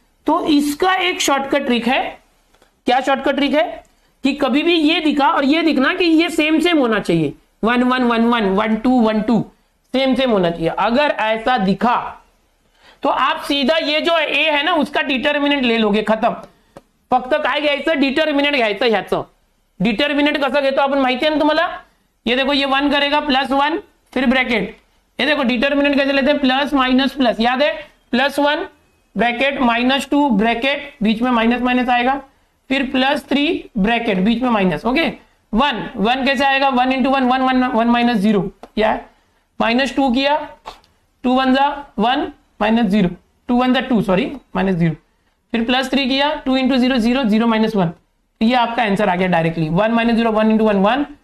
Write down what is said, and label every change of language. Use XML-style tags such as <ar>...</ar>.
<hi>तो इसका एक शॉर्टकट ट्रिक है। क्या शॉर्टकट ट्रिक है कि कभी भी ये दिखा और ये दिखना कि ये सेम सेम होना चाहिए, 1 1 1 1 1 2 1 2 सेम सेम होना चाहिए। अगर ऐसा दिखा तो आप सीधा ये जो ए है ना उसका डिटर्मिनेंट ले लोगे, खत्म।</hi> <mr>फक्त काय घ्यायचं, डिटर्मिनेंट घ्यायचं ह्याचं। डिटर्मिनेंट कसं घेतो आपण माहिती आहे ना तुम्हाला?</mr> <hi>ये देखो ये 1 करेगा +1 फिर ब्रैकेट, ये देखो डिटर्मिनेंट कैसे लेते हैं, प्लस माइनस प्लस, याद है, +1 ब्रैकेट -2 ब्रैकेट बीच में माइनस माइनस आएगा, फिर +3 ब्रैकेट बीच में माइनस। ओके, 1 कैसे आएगा, 1 × 1 1 1 -0, क्या -2 किया, 2 1 1 -0 2 1 2 सॉरी -0, फिर +3 किया, 2 × 0 0 0 -1, ये आपका आंसर आ गया डायरेक्टली। 1 -0 1 × 1 1</hi>